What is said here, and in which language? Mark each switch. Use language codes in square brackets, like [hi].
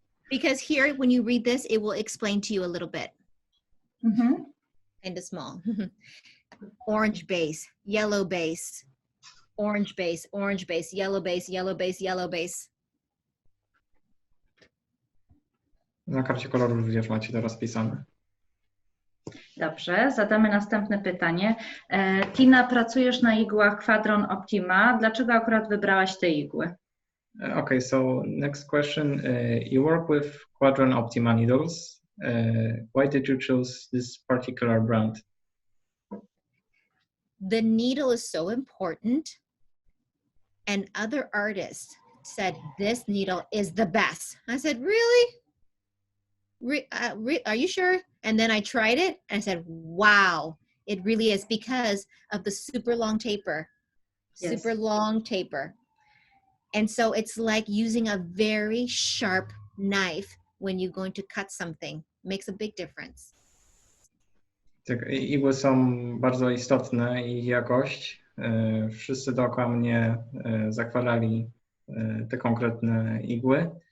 [en] Because here, when you read this, it will explain to you a little bit. Kind of small. Orange base, yellow base, orange base, orange base, yellow base, yellow base, yellow base. [pl] Na karcie kolorów również macie to rozpisane. Dobrze, zadamy następne pytanie. Tina, pracujesz na igłach Kwadron Optima. Dlaczego akurat wybrałaś te igły? [en] Okay, so next question. You work with Quadron Optima needles. Why did you choose this particular brand? The needle is so important, and other artists said this needle is the best. I said, really? Are you sure? And then I tried it and I said, wow, it really is, because of the super long taper. Yes. Super long taper. And so it's like using a very sharp knife when you're going to cut something. Makes a big difference. [pl] Tak, igły są bardzo istotne, ich jakość. Wszyscy dookoła mnie zachwalali te konkretne igły.